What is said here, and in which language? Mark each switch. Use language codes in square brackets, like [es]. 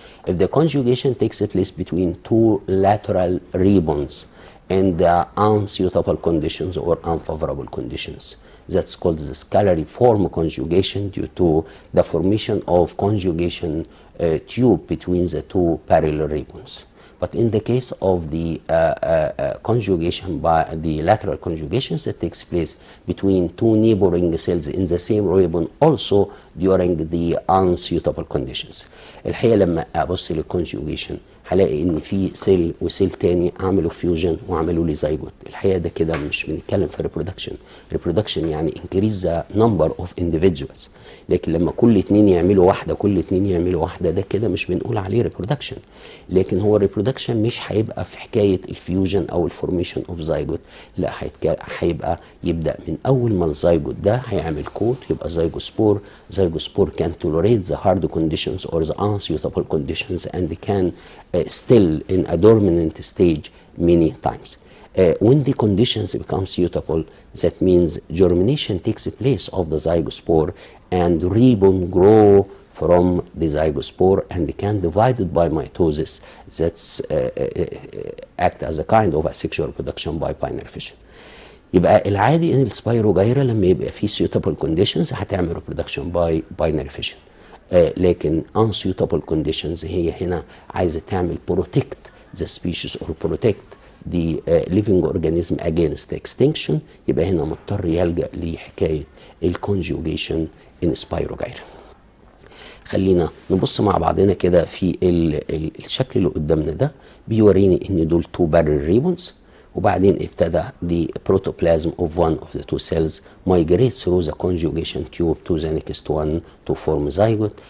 [en] If the conjugation takes place between two lateral ribbons in the unsuitable conditions or unfavorable conditions, that's called the scalariform conjugation due to the formation of conjugation tube between the two parallel ribbons. But in the case of the conjugation by the lateral conjugations that takes place between two neighboring cells in the same ribbon also during the unsuitable conditions. [ar] الحقيقة لما أبص للconjugation هلاقي ان في سيل وسيل تاني عملوا فيوجن وعملوا لي زيجوت. الحقيقه ده كده مش بنتكلم في ريبرودكشن يعني [en] increase the number of individuals. [ar] لكن لما كل اتنين يعملوا واحده ده كده مش بنقول عليه ريبرودكشن. لكن هو الريبرودكشن مش هيبقى في حكايه الفيوجن او الفورميشن اوف زيجوت، لا هيبقى يبدا من اول ما الزيجوت ده هيعمل كوت يبقى زيجوسبور. [en] Zygospore can tolerate the hard conditions or the unsuitable conditions and can still in a dormant stage many times. When the conditions become suitable, that means germination takes place of the zygospore and ribbon grow from the zygospore and can divide it by mitosis. That's act as a kind of asexual reproduction by binary fission. [ar] يبقى العادي ان السبايروجايرا لما يبقى فيه suitable conditions هتعمل [en] reproduction by binary fission. لكن unsuitable conditions [ar] هي هنا عايزة تعمل [en] protect the species or protect the living organism against extinction. [ar] يبقى هنا مضطر يلجأ لحكاية الconjugation in spirogyra. خلينا نبص مع بعضنا كده في الشكل اللي قدامنا ده بيوريني ان دول [en] two parallel ribbons، [ar] وبعدين ابتدى [en] the protoplasm of one of the two cells migrate through the conjugation tube to the next one to form zygote.